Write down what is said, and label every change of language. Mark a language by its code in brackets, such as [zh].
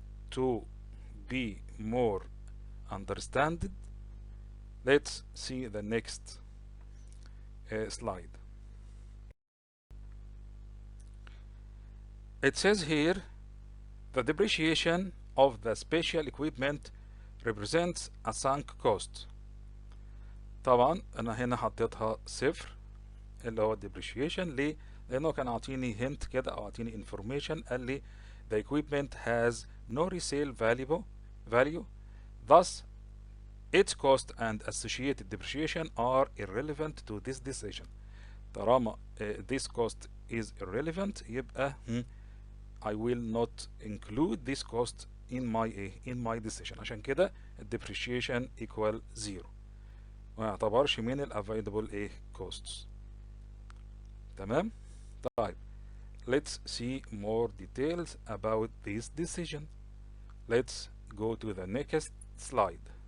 [en] To be more understood, let's see the next slide. It says here the depreciation of the special equipment represents a sunk cost. [ar] طبعا انا هنا حطيتها صفر اللي هو depreciation. ليه؟ لانه كان عاطيني [en] hint [ar] كده او عاطيني [en] information، [ar] قال لي [en] the equipment has no resale value, thus its cost and associated depreciation are irrelevant to this decision. [ar] طالما [en] this cost is irrelevant [ar] يبقى [en] I will not include this cost in my decision. [ar] عشان كده depreciation equal 0 ما يعتبرش من ال avoidable costs. تمام. طيب [en] let's see more details about this decision. Let's go to the next slide.